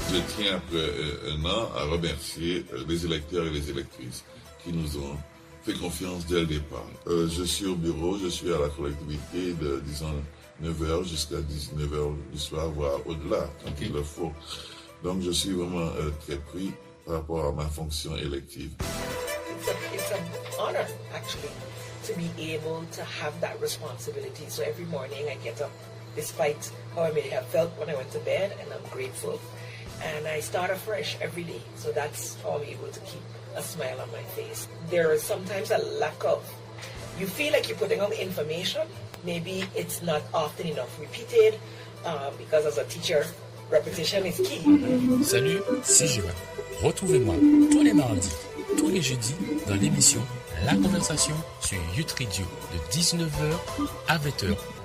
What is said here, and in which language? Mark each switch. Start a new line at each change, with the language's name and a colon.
French: Je tiens, après un an, à remercier les électeurs et les électrices qui nous ont fait confiance dès le départ. Je suis au bureau, je suis à la collectivité de, disons, 9h jusqu'à 19h du soir, voire au-delà, quand il le faut. Donc je suis vraiment très pris par rapport à ma fonction élective.
English: It's an honor, actually, to be able to have that responsibility. So every morning I get up, despite how I may have felt when I went to bed, and I'm grateful. And I start afresh every day. So that's how I'm able to keep a smile on my face. There is sometimes a lack of, you feel like you're putting out information. Maybe it's not often enough repeated, because as a teacher, repetition is key.
French: Salut, c'est Johan. Retrouvez-moi tous les mardis, tous les jeudis dans l'émission La Conversation sur Youth Radio de 19h à 20h.